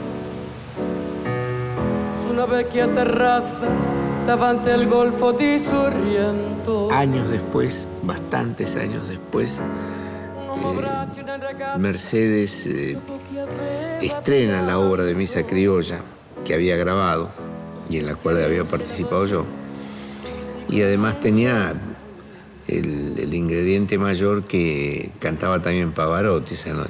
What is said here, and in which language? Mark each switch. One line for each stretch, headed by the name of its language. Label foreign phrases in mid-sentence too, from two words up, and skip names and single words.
Italian: su una vecchia terrazza davanti al golfo di Sorrento.
Spanish: Años después, bastantes años después, Mercedes estrena la obra de Misa Criolla que había grabado y en la cual había participado yo. Y además tenía el ingrediente mayor que cantaba también Pavarotti esa noche.